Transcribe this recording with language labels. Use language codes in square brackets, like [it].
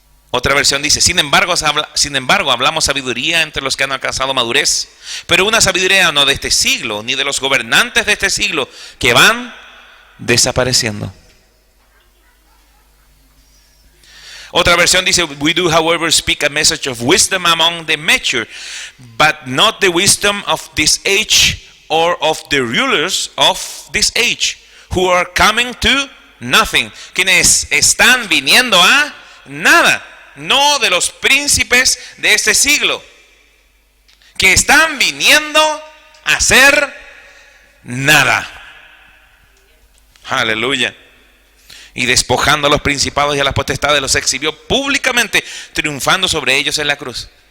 [es] Otra versión dice, sin embargo, hablamos sabiduría entre los que han alcanzado madurez, pero una sabiduría no de este siglo, ni de los gobernantes de este siglo, que van desapareciendo. Otra versión dice, [en] we do however speak a message of wisdom among the mature, but not the wisdom of this age or of the rulers of this age, who are coming to nothing. [es] Quienes están viniendo a nada, no de los príncipes de este siglo, que están viniendo a hacer nada. Aleluya. Y despojando a los principados y a las potestades, los exhibió públicamente, triunfando sobre ellos en la cruz.